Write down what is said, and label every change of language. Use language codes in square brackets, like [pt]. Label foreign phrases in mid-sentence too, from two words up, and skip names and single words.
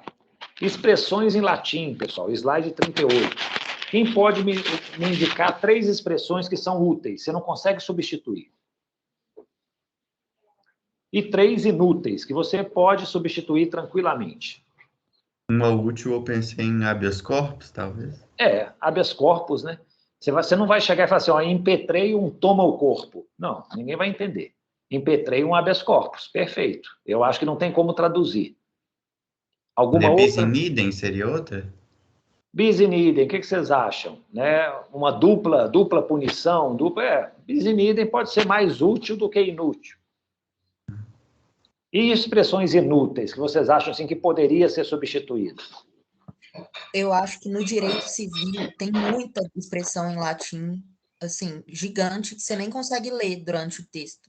[pt] Expressões em latim, pessoal, slide 38. Quem pode me indicar 3 expressões que são úteis, você não consegue substituir? E 3 inúteis, que você pode substituir tranquilamente. Uma útil, eu pensei em [la] habeas corpus, [pt] talvez. [la] Habeas corpus, [pt] né? Você não vai chegar e falar assim, ó, impetrei um toma o corpo. Não, ninguém vai entender. Impetrei um [la] habeas corpus, [pt] perfeito. Eu acho que não tem como traduzir. Alguma outra? [la] Bis in idem [pt] seria outra? [la] Bis in idem, [pt] o que vocês acham? Né? Uma dupla punição, [la] bis in idem [pt] pode ser mais útil do que inútil. E expressões inúteis, que vocês acham assim, que poderia ser substituída? Eu acho que no direito civil tem muita expressão em latim, assim, gigante, que você nem consegue ler durante o texto.